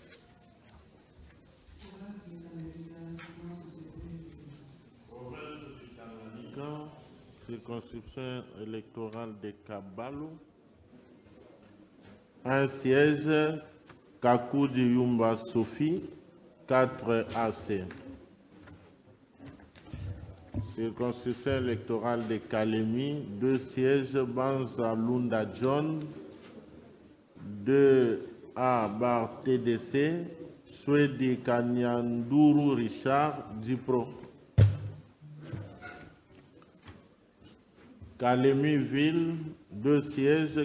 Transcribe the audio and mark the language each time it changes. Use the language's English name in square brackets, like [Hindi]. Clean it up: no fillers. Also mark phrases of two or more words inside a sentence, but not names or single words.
[French] Circonscription électorale de Kabalou. 1 siège. Kakoudi Yumba Sophie, 4 AC. Circonscription électorale de Kalemi, 2 sièges. Banza Lunda John, 2A bar TDC. Swedi Kanyanduru Richard, Dipro. Kalemi Ville, 2 sièges.